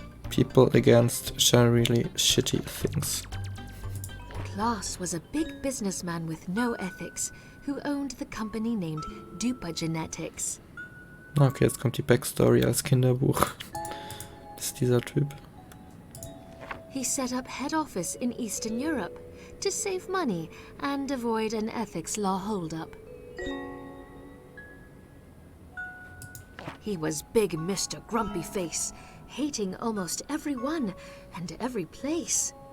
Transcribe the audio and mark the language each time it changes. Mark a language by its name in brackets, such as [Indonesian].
[English] People against generally shitty things. Klaus was a big businessman with no ethics who owned the company named Dupa Genetics. [German] Okay, jetzt kommt die Backstory als Kinderbuch. Das ist dieser Typ. [English] He set up head office in Eastern Europe to save money and avoid an ethics law holdup. He was big Mr. Grumpy Face, hating almost everyone and every place.